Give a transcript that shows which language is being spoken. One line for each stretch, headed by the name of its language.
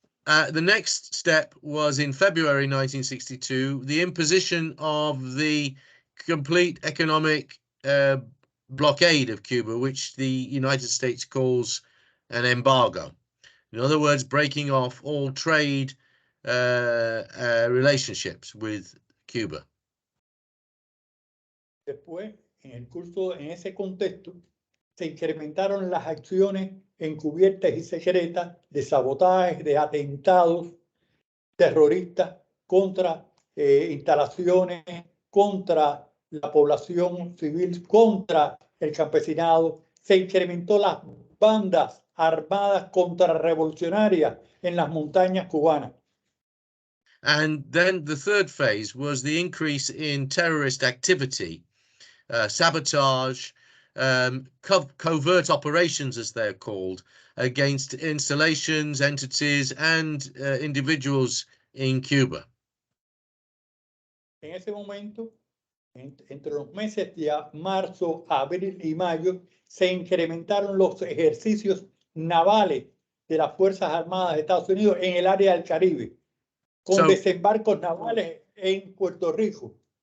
English: The next step was in February 1962, the imposition of the complete economic blockade of Cuba, which the United States calls an embargo. In other words, breaking off all trade relationships with Cuba.
Spanish: Después, en ese contexto, se incrementaron las acciones encubiertas y secretas de sabotaje, de atentados terroristas contra instalaciones, contra la población civil, contra el campesinado. Se incrementó las bandas armadas contrarrevolucionarias en las montañas cubanas.
English: And then the third phase was the increase in terrorist activity, sabotage, covert operations, as they're called, against installations, entities, and individuals in Cuba.
Spanish: En ese momento, entre los meses de marzo, abril y mayo, se incrementaron los ejercicios navales de las Fuerzas Armadas de Estados Unidos en el área del Caribe, con desembarcos navales en Puerto Rico.